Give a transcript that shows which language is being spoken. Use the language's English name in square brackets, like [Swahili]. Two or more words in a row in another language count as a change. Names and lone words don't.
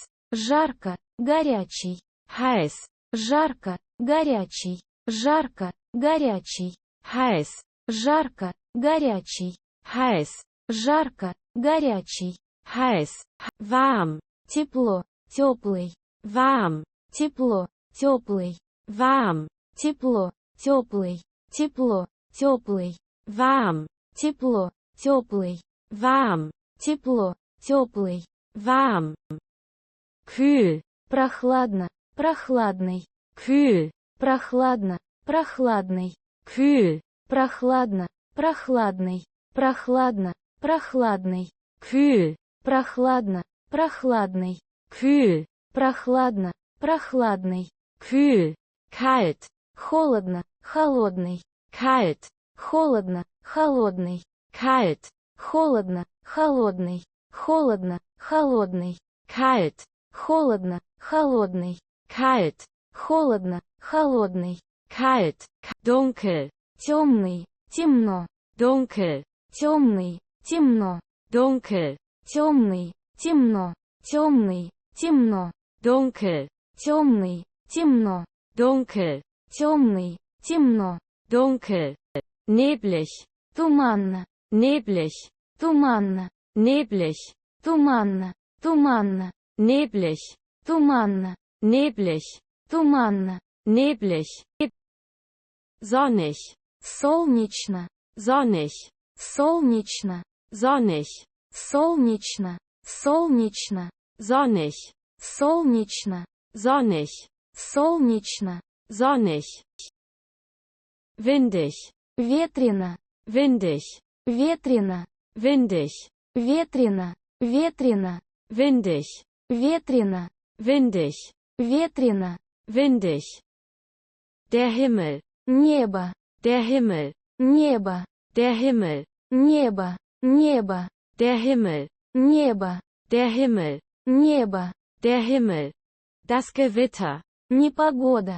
[Russian] Жарко. Горячий. [German] Heiß. [Russian] Жарко. Горячий. Жарко. Горячий. [German] Heiß. [Russian] Жарко. Горячий. [German] Heiß. [Russian] Жарко. Горячий. [German] Heiß. Warm. [Russian] Тепло. Теплый. [German] Warm. [Russian] Тепло. Теплый. [German] Warm. [Russian] Тепло. Теплый. Тепло. Теплый. [German] Warm. [Russian] Тепло. Теплый. [German] Warm. [Russian] Тепло. Теплый. [German] Warm. Kühl. [Russian] Прохладно. Прохладный. [German] Kühl. [Russian] Прохладно. Прохладный. [German] Kühl. [Russian] Прохладно. Прохладный. Прохладно. Прохладный. [German] Kühl. [Russian] Прохладно. Прохладный. [German] Kühl. [Russian] Прохладно, прохладный. [German] kühl, kalt, [Russian] Холодно, холодный. [German] kalt, [Russian] Холодно, холодный. [German] kalt, [Russian] Холодно, холодный. Холодно, холодный. [German] kalt, [Russian] Холодно, холодный. [German] kalt, [Russian] Холодно, холодный. [German] kalt, dunkel, [Russian] Темный, темно. [German] dunkel, [Russian] Темный, темно. [German] dunkel, [Russian] Темный, темно. Темный, темно. [German] dunkel, [Russian] Темный, темно. [German] dunkel, [Russian] Темный, темно. [German] dunkel, neblig, [Russian] Туманно, [German] neblig, [Russian] туманно. [German] neblig, [Russian] Туманно, туманно. [German] neblig, [Russian] Туманно, [German] neblig, [Russian] туманно. [German] neblig, sonnig, [Russian] Солнечно, [German] sonnig, [Russian] солнечно. [German] sonnig, [Russian] Солнечно, солнечно. [German] sonnig, [Russian] Солнечно, [German] sonnig, [Russian] солнечно. [German] sonnig, windig, [Russian] Ветрено, [German] windig, [Russian] ветрено. [German] windig, [Russian] Ветрено, ветрено. [German] windig, [Russian] Ветрено, [German] windig, [Russian] ветрено. [German] windig. Der Himmel, [Russian] Небо, [German] der Himmel, [Russian] небо, [German] der Himmel, [Russian] небо, небо, [German] der Himmel, [Russian] небо, [German] der Himmel, [Russian] небо. [German] der Himmel. Das Gewitter, [Russian] Непогода,